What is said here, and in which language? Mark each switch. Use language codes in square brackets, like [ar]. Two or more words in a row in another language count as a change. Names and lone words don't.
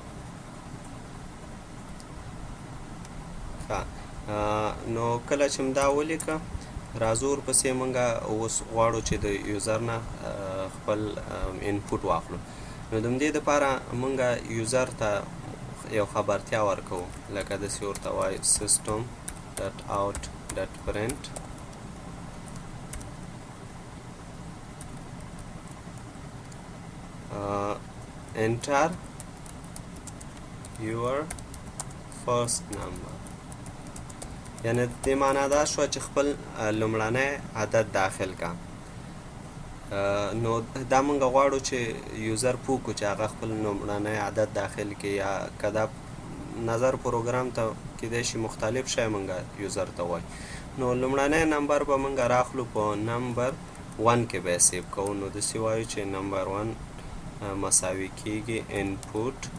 [ps] نو کله چې دا ولیکه راځو ورپسې موږ اوس غواړو چې د یوزر نه خپل انپوټ واخلو نو د همدې دپاره موږ یوزر ته یو خبرتیا ورکوو لکه داسې ورته وایو [en] system dot out dot print [ps] enter [en] your first number [ps] یعنی دې معنا دا شوه چې خپل لومړنی عدد داخل کا نو دا موږ غواړو چې یوزر پوه کړو چې هغه خپل لومړنی عدد داخل کړي یا که دا نظر پروګرام ته کیدای شي مختلف شی موږ یوزر ته وایو نو لومړنی نمبر به موږ راخلو په نمبر 1 کې به یې سیو کوو نو داسې وایو چې نمبر 1 مساوي کېږي انپوټ